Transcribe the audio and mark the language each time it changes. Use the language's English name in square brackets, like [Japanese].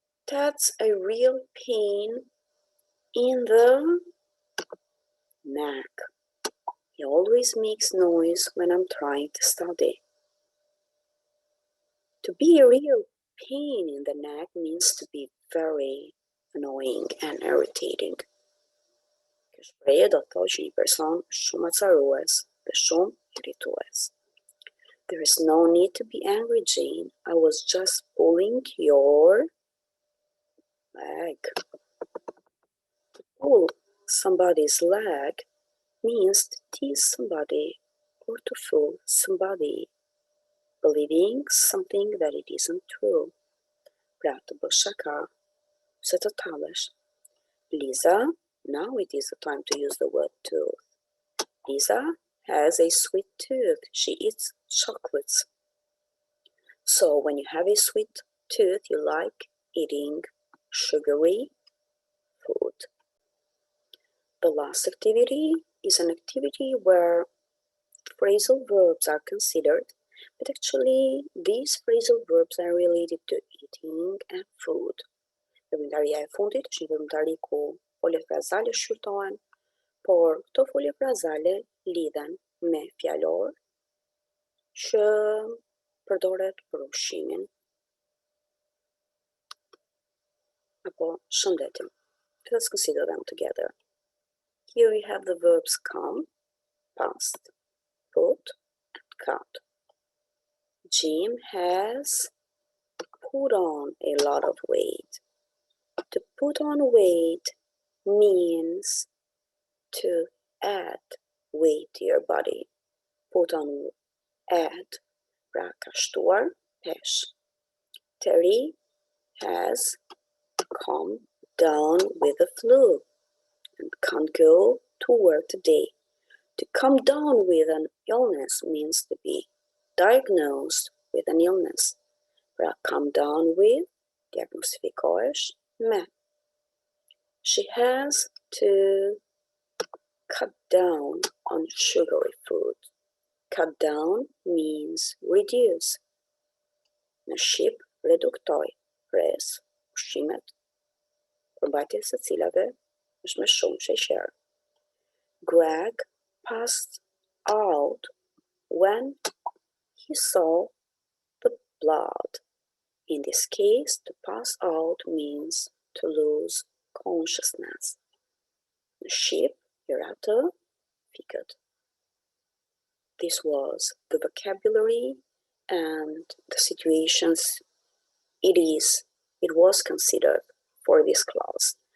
[English] That's a real pain in the neck. He always makes noise when I'm trying to study. To be a real pain in the neck means to be very annoying and irritating. [Albanian] Kjo shprehje do të thotë që një person është shumë acarues dhe shumë irritues. [English] There is no need to be angry, Jane. I was just pulling your leg. To pull Somebody's leg means to tease somebody or to fool somebody, believing something that it isn't true. [Albanian] Pra të bësh shaka, se të tallesh. [English] Lisa, now it is the time to use the word tooth. Lisa has a sweet tooth. She eats chocolates. So when you have a sweet tooth, you like eating sugary food. The last activity is an activity where phrasal verbs are considered, but actually these phrasal verbs are related to eating and food. [Albanian] Përmbajtëria e fundit është një përmbajtëri ku foljet frazale shqyrtohen, por këto folje frazale lidhen me fjalor që përdoret për ushqimin apo shëndetin. [English] Let's consider them together. Here we have the verbs come, past, put, and cut. Jim has put on a lot of weight. To put on weight means to add weight to your body. Put on, add, [Albanian] pra ka shtuar, pesh. [English] Terry has come down with the flu and can't go to work today. To come down with an illness means to be diagnosed with an illness. [Albanian] Pra [English] come down with, [Albanian] diagnosifikohesh me. [English] She has to cut down on sugary food. Cut down means reduce. [Albanian] Në shqip, reduktoj, pres, ushqimet, përmbajtjes së cilave është me shumë sheqer. [English] Greg passed out when he saw the blood. In this case, to pass out means to lose consciousness. [Albanian] Në shqip, hiratë, fikët. [English] This was the vocabulary and the situations it was considered for this class.